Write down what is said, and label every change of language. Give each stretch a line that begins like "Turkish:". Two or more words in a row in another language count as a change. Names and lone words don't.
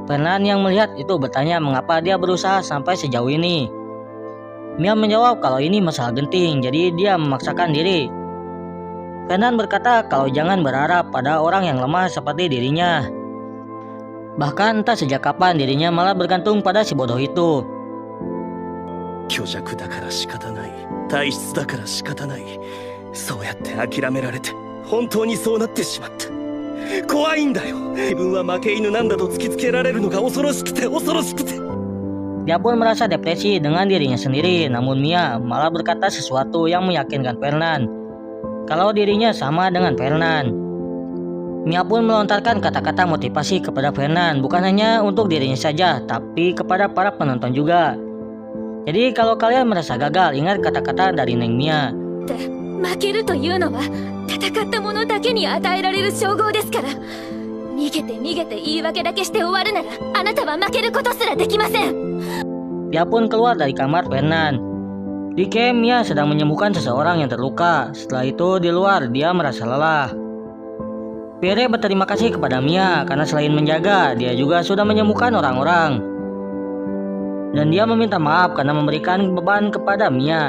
Indonesian: Fernand yang melihat itu bertanya mengapa dia berusaha sampai sejauh ini. Mia menjawab kalau ini masalah genting, jadi dia memaksakan diri. Fernand berkata kalau jangan berharap pada orang yang lemah seperti dirinya. Bahkan entah sejak kapan dirinya malah bergantung pada si bodoh itu.
Japanese: 虚弱だから仕方ない。体質だから仕方ない。そうやって諦められて、本当にそうなってしまった。怖いんだよ。自分は負け犬なんだと突きつけられるのが恐ろしくて恐ろしくて。
Indonesian: Dia pun merasa depresi dengan dirinya sendiri, namun Mia malah berkata sesuatu yang meyakinkan Fernand kalau dirinya sama dengan Fernand. Mia pun melontarkan kata-kata motivasi kepada Fernand, bukan hanya untuk dirinya saja, tapi kepada para penonton juga. Jadi kalau kalian merasa gagal, ingat kata-kata dari Neng Mia.
Japanese: 負けるというのは戦った者だけに与えられる称号ですから、逃げて逃げて言い訳だけして終わるならあなたは負けることすらできません。
Indonesian: Dia pun keluar dari kamar Fernand. Di camp, Mia sedang menyembuhkan seseorang yang terluka. Setelah itu di luar dia merasa lelah. Pierre berterima kasih kepada Mia karena selain menjaga, dia juga sudah menyembuhkan orang-orang. Dan dia meminta maaf karena memberikan beban kepada Mia.